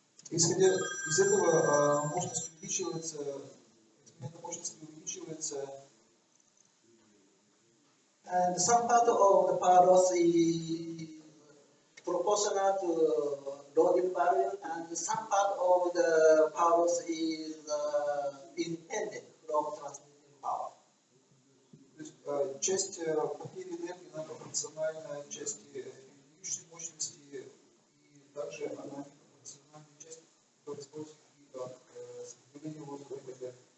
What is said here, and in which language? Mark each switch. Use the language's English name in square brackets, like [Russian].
[Russian] Исходя из этого, мощность увеличивается, экспериментная мощность увеличивается. [English] And some part of the power loss is proportional to loading value, and some part of the power loss is independent from transmitting power. [Russian] То есть часть потери энергии она пропорциональна части передающей мощности, и также она непропорциональна части, которая используется для сопротивления воздуха и так далее.